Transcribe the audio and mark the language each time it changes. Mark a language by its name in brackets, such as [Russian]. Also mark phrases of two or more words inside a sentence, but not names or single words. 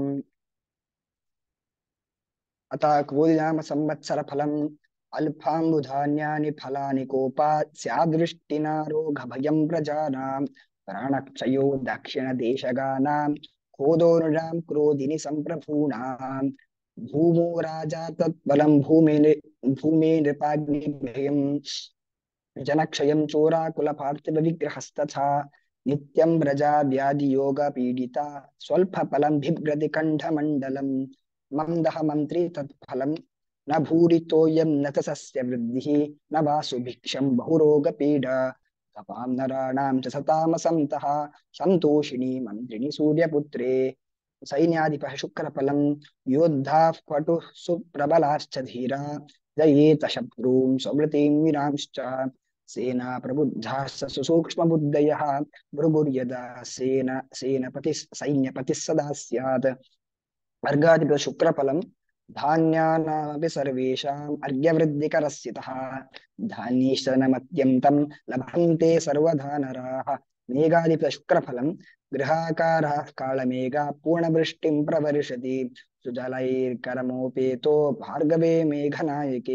[Sanskrit] ಅತ ಕ್ರೋಧಿ ನಾಮ ಸಂವತ್ಸರ ಫಲಂ ಅಲ್ಪಾಂಬುಧಾನ್ಯಾನಿ ಫಲಾನಿ ಕೋಪಾತ್ ಸ್ಯಾದೃಷ್ಟಿನಾ ರೋಗ ಭಯಂ ಪ್ರಜಾನಾಂ ಪ್ರಾಣಕ್ಷಯೋ ದಕ್ಷಿಣ ದೇಶಗಾನಾಂ ಕ್ರೋಧೋ ನೃಣಾಂ ಕ್ರೋಧಿನಿ ಸಂಪ್ರಭೂಣಾಂ ಭೂಮೋ ರಾಜಾ ತತ್ಫಲಂ ಭೂಮೇ ನೃಪಾಗ್ನಿ ಭಯಂ ಜನಕ್ಷಯಂ ಚೋರಾಕುಲ ಪಾರ್ಥಿವ ವಿಗ್ರಹಸ್ತಥಾ ನಿತ್ಯಂ ವ್ರಜಾ ವ್ಯಾಧಿ ಯೋಗ ಪೀಡಿತ ಸ್ವಲ್ಪ ಫಲಂ ಬಿಭ್ರತಿ ಕಂಠಮಂಡಲಂ ಮಂದಹ ಮಂತ್ರಿ ತತ್ಫಲಂ ನ ಭೂರಿತೋಯಂ ನ ಚ ಸಸ್ಯ ವೃದ್ಧಿಃ ನ ವಾ ಸುಭಿಕ್ಷಂ ಬಹುರೋಗ ಪೀಡ ತಪಾಂ ನರಾಣಾಂ ಚ ಸತಾಮಸಂತಃ ಸಂತೋಷಿಣಿ ಮಂತ್ರಿಣಿ ಸೂರ್ಯಪುತ್ರೇ. ಸೈನ್ಯಾಧಿಪಃ ಶುಕ್ರಫಲಂ ಯೋದ್ಧಾಃ ಪಟುಃ ಸುಪ್ರಬಲಾಶ್ಚ ಧೀರಾ ಜಯೇತ ಶತ್ರೂಂ ಸ್ವಮೃತಿಂ ವಿನಾಂಶ್ಚ ಸೇನಾ ಪ್ರಬುದ್ಧಾಃ ಸುಸೂಕ್ಷ್ಮ ಬುದ್ಧಯಃ ಭೃಗುರ್ಯದಾ ಸೇನಪತಿ ಸೈನ್ಯಪತಿ ಸದಾ ಸ್ಯಾತ್. अर्घाधिपति शुक्रफलम धान्यानामपि सर्वेषाम् अर्घ्यवृद्धिकरस्यतः धान्यैश्चरनमत्यन्तं लभन्ते सर्वधा नराः. मेघाधिपति शुक्रफलम गृहाकारः कालमेघा पूर्णवृष्टिं प्रवर्षति सुजलैर्करमोपेतो भार्गवे मेघनायके.